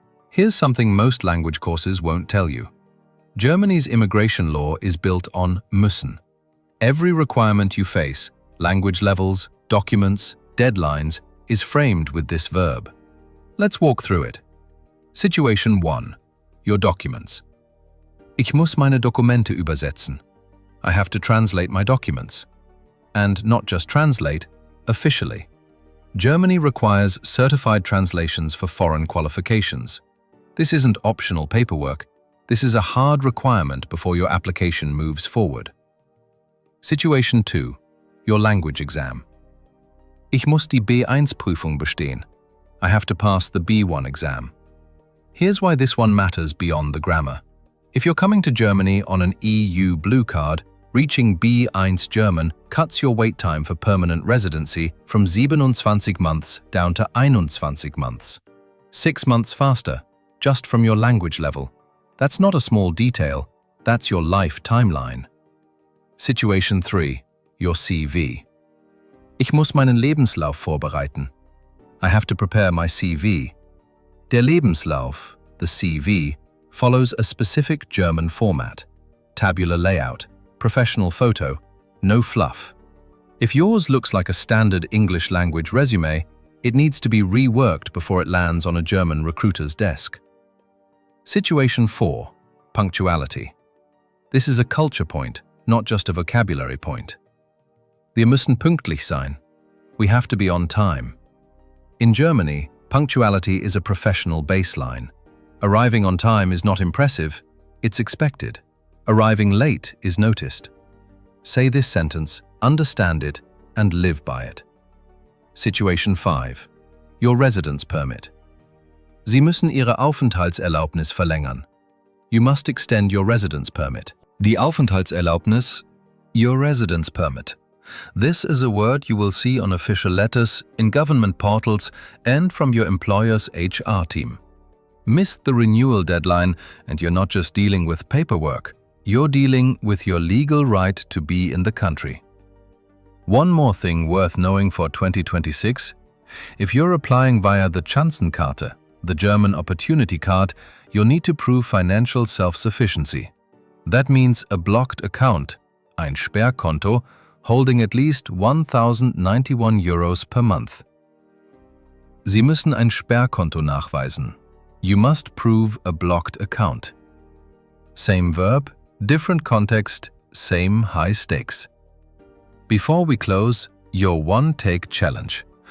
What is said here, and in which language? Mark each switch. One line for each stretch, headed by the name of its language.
English: Here's something most language courses won't tell you. Germany's immigration law is built on müssen. Every requirement you face, language levels, documents, deadlines, is framed with this verb. Let's walk through it. Situation 1. Your documents.
German: Ich muss meine Dokumente übersetzen.
English: I have to translate my documents. And not just translate, officially. Germany requires certified translations for foreign qualifications. This isn't optional paperwork. This is a hard requirement before your application moves forward. Situation 2. Your language exam.
German: Ich muss die B1-Prüfung bestehen.
English: I have to pass the B1 exam. Here's why this one matters beyond the grammar. If you're coming to Germany on an EU blue card, reaching B1 German cuts your wait time for permanent residency from 27 months down to 21 months. 6 months faster, just from your language level. That's not a small detail, that's your life timeline. Situation 3. Your CV.
German: Ich muss meinen Lebenslauf vorbereiten.
English: I have to prepare my CV. Der Lebenslauf, the CV, follows a specific German format. Tabular layout, professional photo, no fluff. If yours looks like a standard English language resume, it needs to be reworked before it lands on a German recruiter's desk. Situation 4. Punctuality. This is a culture point, not just a vocabulary point.
German: Wir müssen pünktlich sein.
English: We have to be on time. In Germany, punctuality is a professional baseline. Arriving on time is not impressive, it's expected. Arriving late is noticed. Say this sentence, understand it, and live by it. Situation 5. Your residence permit.
German: Sie müssen Ihre Aufenthaltserlaubnis verlängern.
English: You must extend your residence permit. Die Aufenthaltserlaubnis, your residence permit. This is a word you will see on official letters, in government portals, and from your employer's HR team. Missed the renewal deadline, and you're not just dealing with paperwork. You're dealing with your legal right to be in the country. One more thing worth knowing for 2026. If you're applying via the Chancenkarte, the German opportunity card, you'll need to prove financial self-sufficiency. That means a blocked account, ein Sperrkonto, holding at least 1,091 Euros per month.
German: Sie müssen ein Sperrkonto nachweisen.
English: You must prove a blocked account. Same verb, different context, same high stakes. Before we close, your one-take challenge.